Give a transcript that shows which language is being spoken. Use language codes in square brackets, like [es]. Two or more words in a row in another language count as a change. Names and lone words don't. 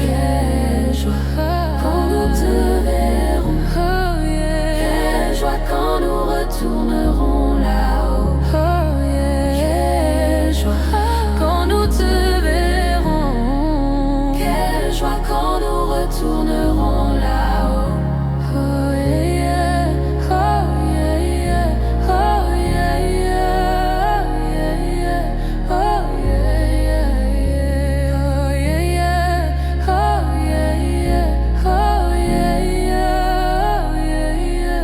[fr] Quelle joie quand nous te verrons. [en] Oh yeah. [fr] Quelle joie quand nous retournerons là-haut. [en] Oh yeah. [fr] Quelle joie quand nous te verrons. Quelle joie quand nous retournerons là-haut. [en] Oh yeah, oh yeah, yeah. Oh yeah, yeah. Oh yeah, yeah. Oh yeah, yeah. Oh yeah, yeah. Oh yeah, yeah. Oh yeah, yeah.